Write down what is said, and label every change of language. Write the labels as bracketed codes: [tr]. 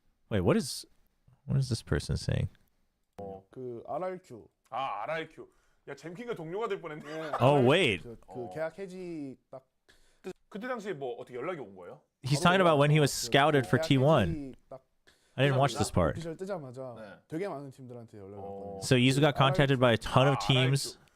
[en] Wait, what is this person saying? [ko] 그 RRQ. 아, RRQ. 야, 잼킹가 동료가 될 뻔했네. [en] Oh, wait. [ko] 그 계약 해지 딱 그때 당시에 뭐 어떻게 연락이 온 거예요? [en] He's talking about when he was scouted for T1. I didn't watch this part. [ko] 오피셜 뜨자마자 되게 많은 팀들한테 연락을 왔거든요. [en] So Yuzu got contacted by a ton of teams.